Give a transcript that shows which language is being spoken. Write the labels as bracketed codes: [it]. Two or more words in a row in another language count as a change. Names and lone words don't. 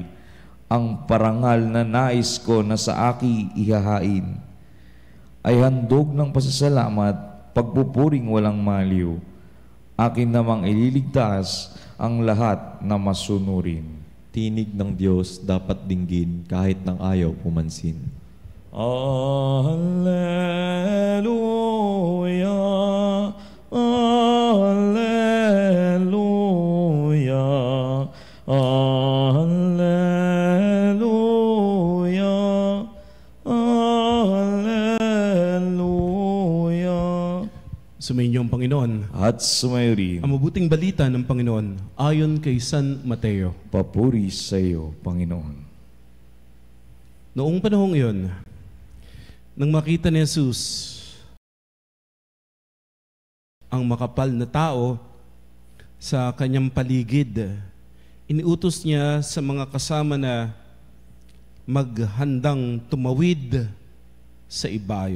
[tl] Ang parangal na nais ko na sa aki ihahain ay handog ng pasasalamat, pagpupuring walang maliw. Akin namang ililigtas ang lahat na masunurin. Tinig ng Diyos dapat dinggin kahit nang ayaw pumansin. Alleluia, alleluia, alleluia, alleluia. Sumainyo ang Panginoon. At sumayo rin. Ang mabuting balita ng Panginoon ayon kay San Mateo. Papuri sa iyo, Panginoon. Noong panahong iyon, nang makita ni Jesus ang makapal na tao sa kanyang paligid, iniutos niya sa mga kasama na maghandang tumawid sa ibayo.